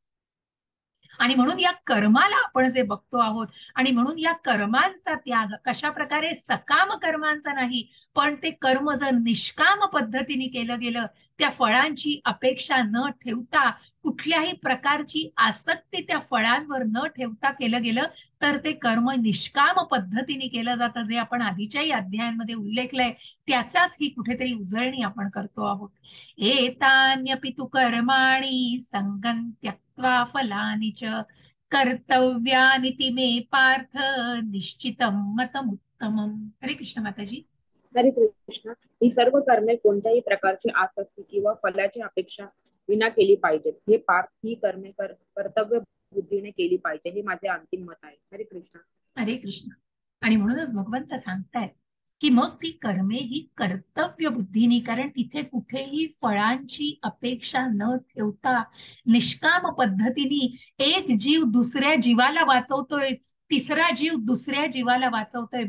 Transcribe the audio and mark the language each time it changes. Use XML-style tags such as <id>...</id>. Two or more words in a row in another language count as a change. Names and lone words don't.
<mr>आणि म्हणून या कर्माला आपण जे बघतो आहोत, आणि म्हणून या कर्मांचा त्याग कशा प्रकारे सकाम कर्मांचा नाही, पण ते कर्म जर निष्काम पद्धतीने केलं गेलं, त्या फळांची अपेक्षा न ठेवता, कुठल्याही प्रकारची आसक्ती त्या फळांवर न ठेवता केलं गेलं तर ते कर्म निष्काम पद्धतीने केलं जातं. जे आपण आधीच्याही अध्यायांमध्ये उल्लेखलंय त्याचाच ही कुठेतरी उजळणी आपण करतो आहोत.</mr> <sa>एतान्यपि तु कर्माणि संगं त्यक्त्वा फलानि च कर्तव्यानिति मे पार्थ निश्चितं मतमुत्तमम्.</sa> <mr>हरे कृष्ण माताजी. हरे कृष्ण. ही सर्व कर्मे कोणत्याही प्रकारची आसक्ती किंवा फलाची अपेक्षा विना केली पाहिजेत. हे पार्थ, ही कर्मे कर्तव्य बुद्धीने केली पाहिजे, हे माझे अंतिम मत आहे. हरे कृष्ण. हरे कृष्ण. आणि म्हणूनच भगवंत सांगतायत की मग ती कर्मे ही कर्तव्य बुद्धीने, कारण तिथे कुठेही फळांची अपेक्षा न ठेवता निष्काम पद्धतीने एक जीव दुसऱ्या जीवाला वाचवतोय, तिसरा जीव दुसऱ्या जीवाला वाचवतोय.</mr>